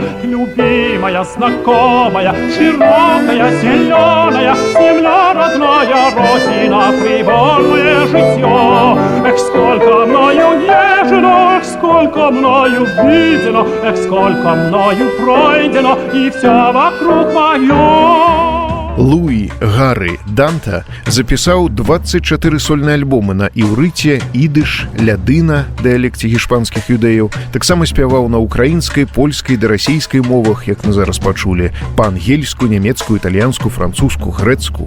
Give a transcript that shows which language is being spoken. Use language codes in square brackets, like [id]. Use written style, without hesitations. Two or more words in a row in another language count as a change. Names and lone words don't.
[ru] Любимая, знакомая, широкая, зеленая, земля родная, родина, привольное житье. Эх, сколько мною нежно, эх, сколько мною видено, эх, сколько мною пройдено, и все вокруг мое. [be] Луі Гары Данта запісаў 24 сольныя альбомы на іўрыце, ідыш, лядына, дыялекце гішпанскіх юдэяў. Таксама спяваў на украінскай, польскай ды расійскай мовах, як мы зараз пачулі, па-ангельску, нямецкую, італьянскую, французскую, грэцкую.